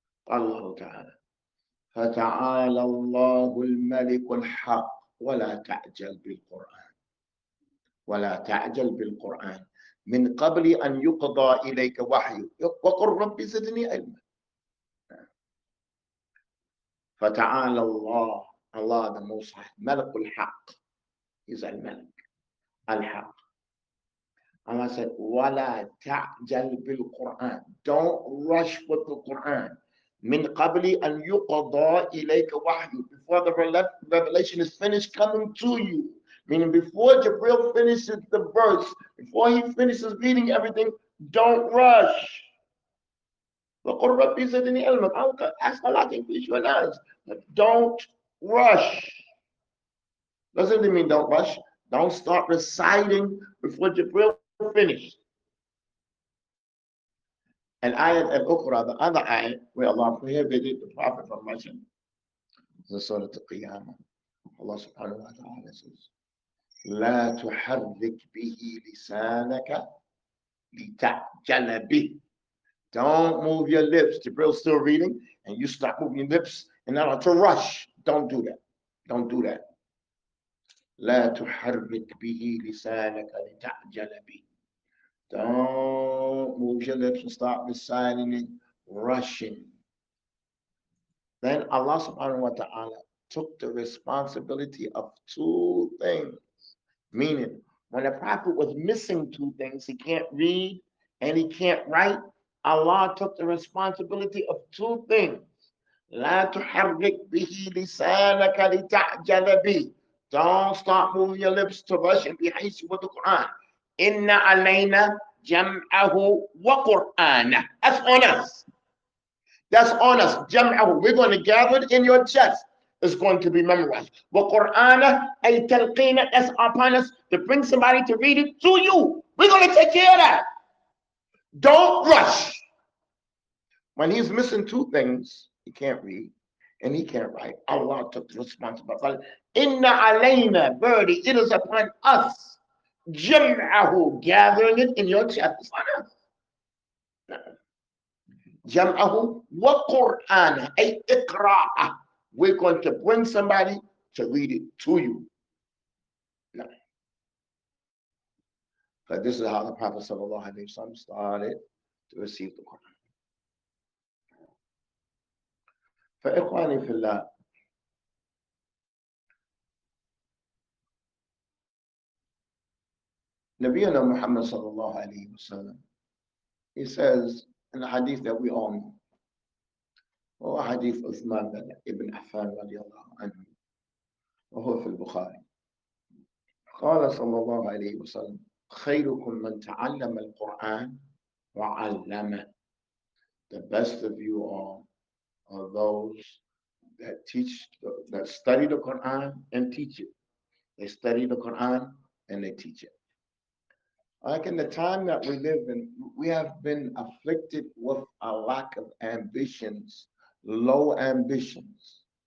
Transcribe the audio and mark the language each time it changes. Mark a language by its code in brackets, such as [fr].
[ar] Allah Ta'ala. فَتَعَالَى اللَّهُ الْمَلِكُ الْحَقِّ وَلَا تَعْجَلْ بِالْقُرْآنِ وَلَا تَعْجَلْ بِالْقُرْآنِ مِنْ قَبْلِ أَنْ يُقْضَى إِلَيْكَ وَحْيُ وَقُلْ رَبِّ زِدْنِي عِلْمًا. فَتَعَالَى اللَّهُ, [en] Allah the Most High, [ar] مَلِكُ الْحَقِّ. [en] He's al-Malik, al-Haq. Allah said, [ar] وَلَا تَعْجَلْ بِالْقُرْآنِ. [en] Don't rush with the Quran. [ar] مِنْ قَبْلِ أَنْ يُقْضَى إِلَيْكَ وَحْيُ. [en] Before the revelation is finished coming to you. Meaning before Jibril finishes the verse, before he finishes reading everything, don't rush. [ar] وَقُلْ رَبِّ زِدْنِي عِلْمًا. [en] Ask Allah to increase your knowledge. But don't rush. Doesn't it mean don't rush? Don't start reciting before Jibril finished. And ayat al-Ukhra, the other ayat, where Allah prohibited the Prophet from rushing, the Surah Al-Qiyamah. [ar] Allah subhanahu wa ta'ala says, لا تحرك به لسانك لتعجل به. [en] Don't move your lips. Jibril's still reading, and you stop moving your lips in order to rush. Don't do that. Don't do that. [ar] لا تحرك به لسانك لتعجل به. [en] Don't move your lips and start reciting it, rushing. Then Allah subhanahu wa ta'ala took the responsibility of two things. Meaning, when the Prophet was missing two things, he can't read and he can't write, Allah took the responsibility of two things. [ar] لا تحرك به لسانك لتعجل به. [en] Don't start moving your lips to rush and be hasty with the Quran. [ar] إن علينا جمعه وقرآنه. [en] That's on us. That's on us. [ar] جمعه. [en] We're going to gather it in your chest. It's going to be memorized. [ar] وقرآنه أي تلقينا. [en] That's upon us to bring somebody to read it to you. We're going to take care of that. Don't rush. When he's missing two things, he can't read and he can't write. Allah took the responsibility. Inna alayna, birdie, it is upon us. Jam'ahu, gathering it in your chest. It's on us. [ar] Jam'ahu wa Qur'ana, ay iqra'a. [en] We're going to bring somebody to read it to you. No. But this is how the Prophet ﷺ started to receive the Quran. [ar] فإخواني في الله, Nabiyana Muhammad sallallahu alayhi wa sallam, [en] he says in the hadith that we all know, [ar] وهو حديث عثمان بن عفان رضي الله عنه وهو في البخاري, قال صلى الله عليه وسلم خيركم من تعلم القرآن وعلمه. [en] The best of you all are those that that study the Quran and teach it. They study the Quran and they teach it. Like in the time that we live in, we have been afflicted with a lack of ambitions, low ambitions.